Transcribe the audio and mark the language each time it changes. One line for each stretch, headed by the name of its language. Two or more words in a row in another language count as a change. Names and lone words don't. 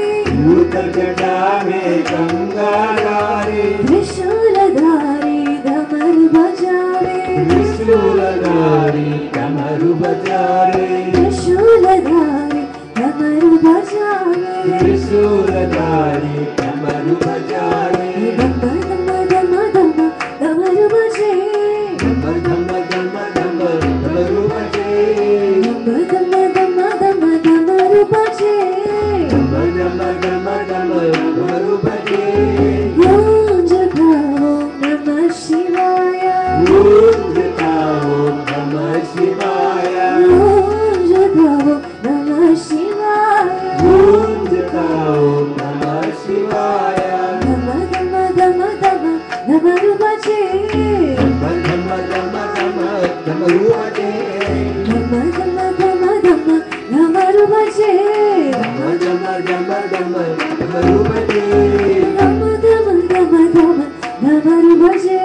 Hindi: भूत जटा में गंगाधारी त्रिशूलधारी डमरू बजावे त्रिशूलधारी डमरू बजावे त्रिशूलधारी डमरू बजावे त्रिशूलधारी डमरू बजावे धम धम धम धम डमरू बजे धम धम धम धम डमरू बजे धम धम धम धम डमरू बजे धम धम धम धम डमरू बजे गूंज गाओ
Sanskrit: नमः शिवाय
Hindi: गूंजता
Sanskrit: ओम नमः शिवाय
Hindi: गूंज गाओ
Sanskrit: नमः शिवाय
Hindi: गूंजता
Sanskrit: ओम नमः शिवाय
Hindi: धम धम धम धम डमरू बजे धम धम धम धम डमरू बजे धम धम धम धम डमरू बजे धम धम धम धम डमरू बजे धम धम धम धम डमरू बजे